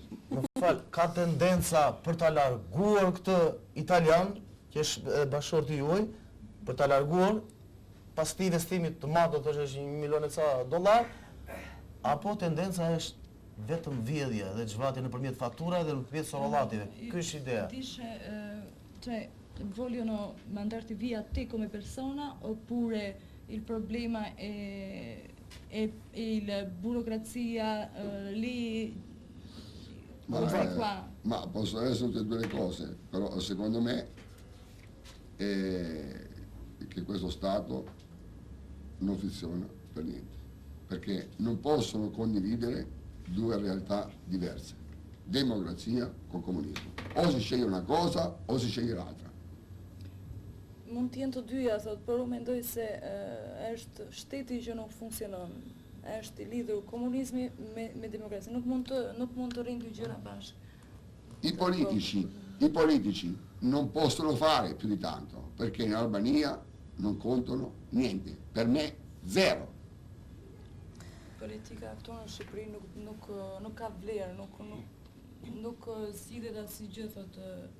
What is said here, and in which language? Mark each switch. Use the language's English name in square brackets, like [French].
[Albanian] Më fal, ka tendenca për ta larguar këtë italian, që është bashkëshorti juaj, për ta larguar pas të investimit të madh, do të thosh është $1 milion e ca dollar, apo tendenca është vetëm vjedhja dhe xhvatje nëpërmjet fakturave dhe nëpërmjet sorrollative. Ky është ideja. [Italian] Cioè, vogliono mandarti via te come persona oppure il problema è la burocrazia lì qua? Ma possono essere tutte e due le cose, però secondo me che questo Stato non funziona per niente, perché non possono condividere due realtà diverse, democrazia con comunismo. O si sceglie una cosa o si sceglie l'altra. [Albanian] Mund të jenë të dyja, thot, por unë mendoj se është shteti që nuk funksionon. Është i lidhur komunizmi me demokraci. Nuk mund të rrinë dy gjëra bashkë. [Italian] I politici non possono fare più di tanto, perché in Albania non contano niente. Per me zero. [Albanian] Politika këtu në Shqipëri nuk ka vlerë, nuk zgjidhet asgjë, thotë.